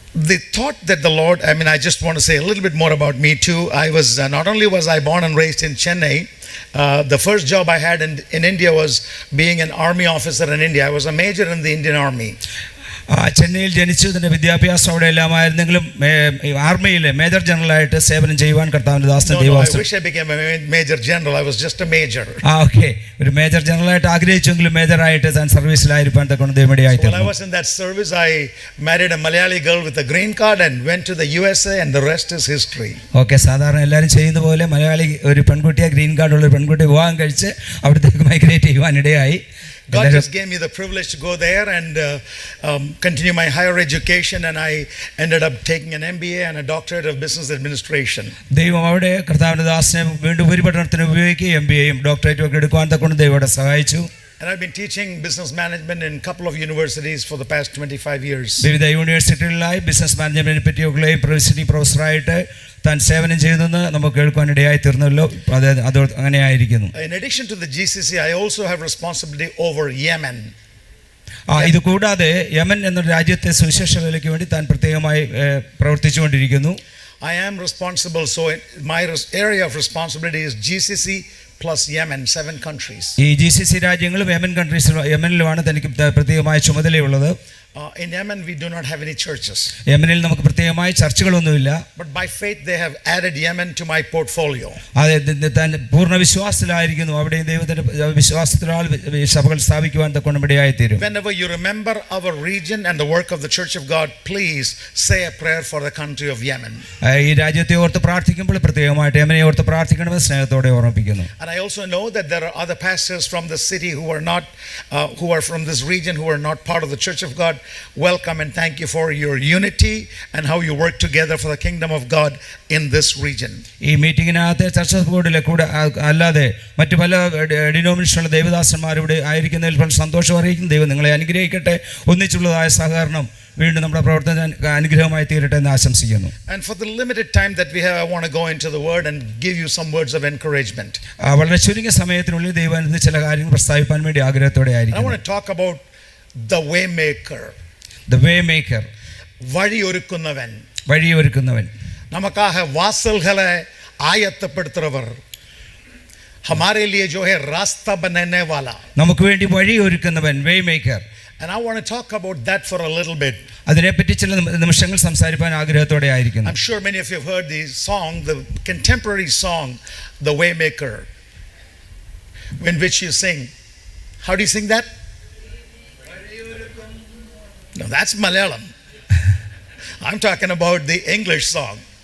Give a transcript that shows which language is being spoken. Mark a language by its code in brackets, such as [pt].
[en] The thought that the Lord, I just want to say a little bit more about me too. I was, not only was I born and raised in Chennai, the first job I had in India was being an army officer in India. I was a major in the Indian Army. [ml] ചെന്നൈയിൽ ജനിച്ചതിൻ്റെ വിദ്യാഭ്യാസം അവിടെ എല്ലാമായിരുന്നെങ്കിലും ആർമിയിലെ major ജനറലായിട്ട് സേവനം ചെയ്യുവാൻ കർത്താവിൻ്റെ ദാസൻ ദൈവദാസൻ. [en] I wish I became a major general. I was just a major. [ml] Okay, ഒരു major ജനറലായിട്ട് ആഗ്രഹിച്ചെങ്കിലും മേജറായിട്ട് താൻ സർവീസിലായിരിക്കാൻ തക്കൊണ്ട് ദൈവമടിയായി. [en] When I was in that service, I married a Malayali girl with a green card and went to the USA, and the rest is history. [ml] Okay, സാധാരണ എല്ലാവരും ചെയ്യുന്ന പോലെ മലയാളി ഒരു പെൺകുട്ടിയെ green കാർഡുള്ള ഒരു പെൺകുട്ടി വിവാഹം കഴിച്ച് അവിടത്തേക്ക് migrate ചെയ്യുവാനിടയായി. [en] God just gave me the privilege to go there and continue my higher education, and I ended up taking an MBA and a doctorate of business administration. [ml] ദൈവം അവിടെ കർത്താവിൻ്റെ ദാസനെ വീണ്ടും ഉപരിപഠനത്തിന് ഉപയോഗിക്കുകയും MBAയും ഡോക്ടറേറ്റും ഒക്കെ എടുക്കുവാൻ തക്കൊണ്ട് ദൈവം അവിടെ സഹായിച്ചു. [en] And I've been teaching business management in a couple of universities for the past 25 years. [ml] വിവിധ യൂണിവേഴ്സിറ്റികളിലായി ബിസിനസ് മാനേജ്മെന്റിനെ പറ്റിയൊക്കെ പ്രൊഫസറായിട്ട് താൻ സേവനം ചെയ്യുന്നെന്ന് നമുക്ക് കേൾക്കുവാനിടയായി തീർന്നല്ലോ. അത് അങ്ങനെയായിരിക്കുന്നു. [en] In addition to the GCC, I also have responsibility over Yemen. [ml] ഇത് കൂടാതെ യമൻ എന്ന രാജ്യത്തെ സുവിശേഷ വേലയ്ക്ക് വേണ്ടി താൻ പ്രത്യേകമായി പ്രവർത്തിച്ചുകൊണ്ടിരിക്കുന്നു. [en] I am responsible, so my area of responsibility is GCC plus Yemen, 7 countries. [ml] ഈ GCC രാജ്യങ്ങളും യമനിലുമാണ് തനിക്ക് പ്രത്യേകമായ ചുമതലയുള്ളത്. [en] In Yemen we do not have any churches. [ml] യമനിൽ നമുക്ക് പ്രത്യേകമായി ചർച്ചുകളൊന്നുമില്ല. [en] But by faith they have added Yemen to my portfolio. [ml] താൻ പൂർണ്ണ വിശ്വാസത്തിലായിരിക്കുന്നു. അവിടെ ദൈവത്തിന്റെ വിശ്വാസത്തിലാൽ സഭകൾ സ്ഥാപിക്കുവാൻ തക്കൊണ്ട് ഇടയായി തീരും. [en] Whenever you remember our region and the work of the Church of God, please say a prayer for the country of Yemen. [ml] ഈ രാജ്യത്തെ ഓർത്ത് പ്രാർത്ഥിക്കുമ്പോൾ പ്രത്യേകമായിട്ട് യമനെ ഓർത്ത് പ്രാർത്ഥിക്കണമെന്ന് സ്നേഹത്തോടെ ഓർമ്മിപ്പിക്കുന്നു. [en] And I also know that there are other pastors from the city who are not who are from this region who are not part of the Church of God. Welcome and thank you for your unity and how you work together for the kingdom of God in this region. [ml] ഈ മീറ്റിംഗിനകത്ത് ചർച്ച ബോർഡിലെ കൂടെ അല്ലാതെ മറ്റു പല ഡിനോമിനേഷനുള്ള ദേവദാസന്മാരിവിടെ ആയിരിക്കുന്നതിൽ വളരെ സന്തോഷം അറിയിക്കുന്നു. ദൈവം നിങ്ങളെ അനുഗ്രഹിക്കട്ടെ. ഒന്നിച്ചുള്ളതായ സഹകരണം വീണ്ടും നമ്മുടെ പ്രവർത്തന അനുഗ്രഹമായി തീരട്ടെ എന്ന് ആശംസിക്കുന്നു. [en] And for the limited time that we have, I want to go into the word and give you some words of encouragement. [ml] വളരെ ചുരുങ്ങിയ സമയത്തിനുള്ളിൽ ദൈവം ചില കാര്യങ്ങൾ പ്രസ്താവിക്കാൻ വേണ്ടി ആഗ്രഹത്തോടെ ആയിരിക്കുന്നു. [en] I want to talk about the way maker. The way maker. [ml] വഴിയൊരുക്കുന്നവൻ. വഴിയൊരുക്കുന്നവൻ. [ta] നമുക്കാக വാസൽകളെ ആയത്തപ്പെടുത്തുന്നവർ. [hi] हमारे लिए जो है रास्ता बनाने वाला. [ml] നമുക്ക് വേണ്ടി വഴിയൊരുക്കുന്നവൻ, [en] way maker. And I want to talk about that for a little bit. [ml] അതിനെപ്പറ്റി ചില നിമിഷങ്ങൾ സംസാരിക്കാൻ ആഗ്രഹത്തോടെ ആയിരിക്കുന്നു. [en] I'm sure many of you have heard the song, the contemporary song, The Waymaker, in which you sing. How do you sing that? No, that's Malayalam. I'm talking about the English song.